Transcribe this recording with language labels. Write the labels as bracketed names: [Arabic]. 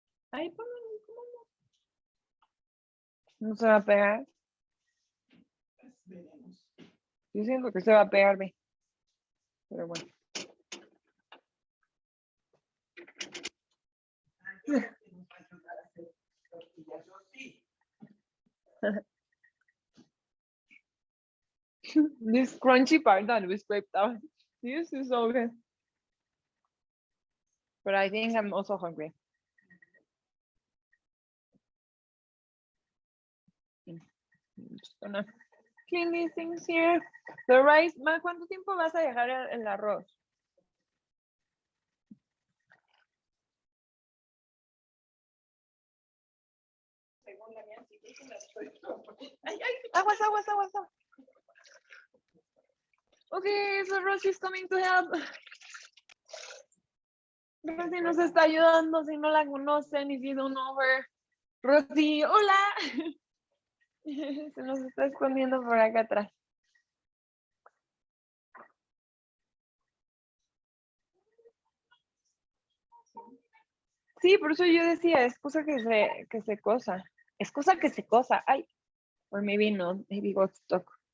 [Spanish] Ahí ponlo, no se va a pegar. Pues veremos. Yo siento que se va a pegar, ve. Pero bueno. Nos va a ayudar a hacer tortillas. Yo sí. [English] This crunchy part that we scraped out. This is so good. But I think I'm also hungry. I'm just gonna clean these things here. [Spanish] The rice, Ma, ¿cuánto tiempo vas a dejar el arroz? Según la mía, sí, que la estoy. Ay, ay. Aguas, aguas, aguas, aguas. [English] Okay, so Rosy is coming to help. [Spanish] Rosy nos está ayudando si no la conocen, if you don't know her. Rosy, hola. Se nos está escondiendo por acá atrás. Sí, por eso yo decía, es cosa que se cosa. Es cosa que se cosa. Ay. [English] Or maybe not, maybe got stuck.